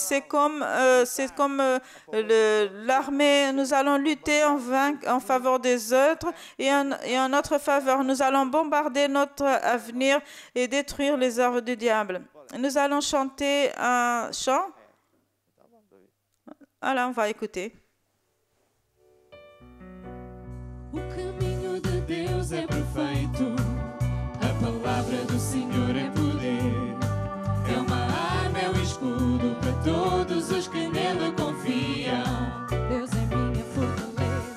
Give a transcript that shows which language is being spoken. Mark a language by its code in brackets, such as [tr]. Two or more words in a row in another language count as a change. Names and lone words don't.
[fr] C'est comme l'armée. Nous allons lutter en faveur des autres et en notre faveur. Nous allons bombarder notre avenir et détruire les œuvres du diable. Nous allons chanter un chant. Alors, on va écouter. [pt] O caminho de Deus é perfeito. A palavra do Senhor é poder. É uma arma, é um escudo para todos os que nele confiam. Deus é minha fortaleza.